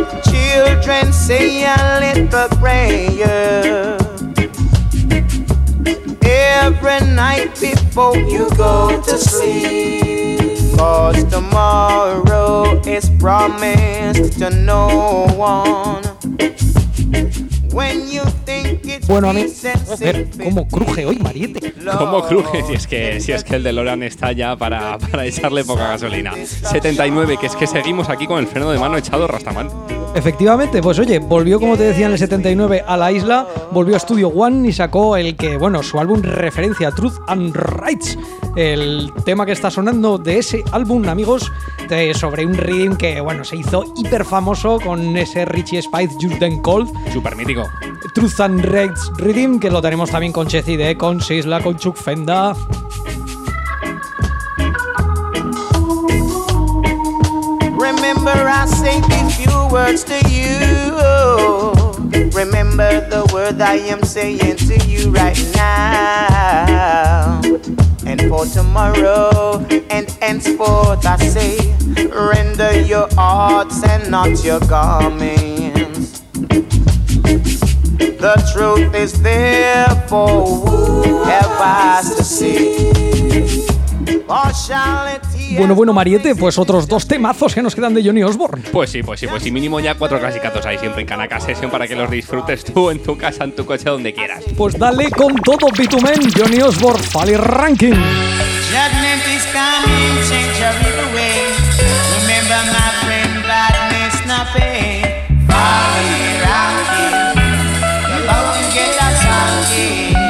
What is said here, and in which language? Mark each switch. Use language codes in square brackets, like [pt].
[en] Children, say a little prayer every night before you go to sleep. 'Cause tomorrow is promised to no one. When you think it's [es] bueno, a mí, joder, cómo cruje hoy, Mariette. Cómo cruje, si es que el DeLorean está ya para echarle poca gasolina. 79, que es que seguimos aquí con el freno de mano echado, Rastaman. Efectivamente, pues oye, volvió, como te decía, en el 79 a la isla, volvió a Studio One y sacó el que, bueno, su álbum referencia, Truth and Rights. El tema que está sonando de ese álbum, amigos, sobre un rhythm que, bueno, se hizo hiper famoso con ese Richie Spice, Jordan Cold. Super mítico. Truth and Rights rhythm, que lo tenemos también con Chessy D, con Sisla, con Chuck Fenda. [en] Remember, I say these few words to you. Remember the word I am saying to you right now. And for tomorrow and henceforth, I say, render your arts and not your garments. The truth is there for whoever's to see. Or shall it? [es] Bueno, Mariette, pues otros dos temazos que nos quedan de Johnny Osborne. Pues sí, mínimo ya cuatro clasicazos ahí siempre en Kanaka Session para que los disfrutes tú en tu casa, en tu coche, donde quieras. Pues dale con todo, Bitumen, Johnny Osborne, Fally Ranking. [en] Judgment is coming, change your little way. Remember my friend, gladness, no pain. Fally Ranking, you're about to get a song.